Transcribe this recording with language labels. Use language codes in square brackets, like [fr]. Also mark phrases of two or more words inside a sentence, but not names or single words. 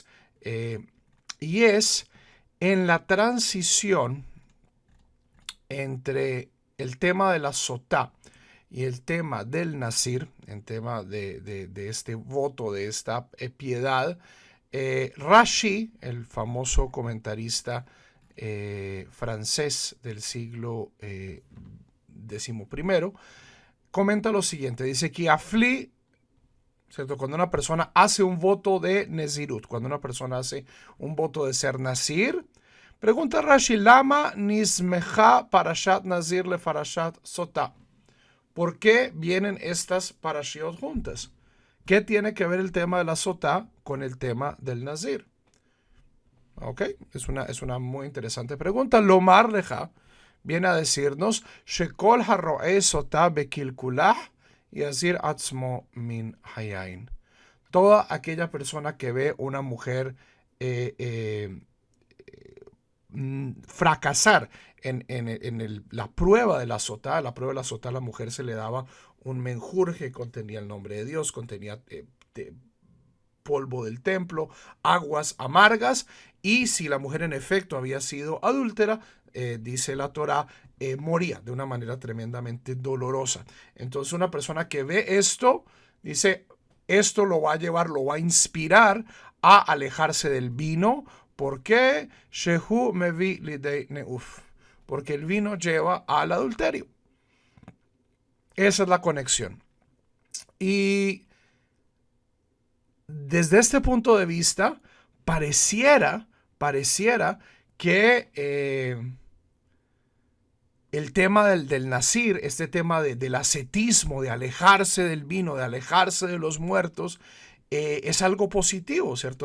[es] Y es en la transición entre el tema de la sotá y el tema del nazir, el tema de este voto, de esta piedad, Rashi, el famoso comentarista francés del siglo XI, comenta lo siguiente, dice que afli, ¿cierto? Cuando una persona hace un voto de nezirut, cuando una persona hace un voto de ser nazir, pregunta Rashi, [he] למה נסמכה פרשת נזיר לפרשת סוטה. [es] ¿Por qué vienen estas parashiot juntas? ¿Qué tiene que ver el tema de la sotá con el tema del nazir? Ok, es una muy interesante pregunta. [he] לומר לך [es] viene a decirnos, [he] שכל הרואה סוטה בקלקולה יזיר עצמו מן היין. [es] Toda aquella persona que ve una mujer fracasar en la prueba de la sotá. La prueba de la sotá, a la mujer se le daba un menjurje que contenía el nombre de Dios, contenía polvo del templo, aguas amargas, y si la mujer en efecto había sido adúltera, dice la Torá, moría de una manera tremendamente dolorosa. Entonces una persona que ve esto, dice, esto lo va a inspirar a alejarse del vino. ¿Por qué? [he] שהוא מביא לידי ניאוף. [es] Porque el vino lleva al adulterio. Esa es la conexión. Y desde este punto de vista, pareciera que el tema del nazir, este tema del ascetismo, de alejarse del vino, de alejarse de los muertos, es algo positivo, ¿cierto?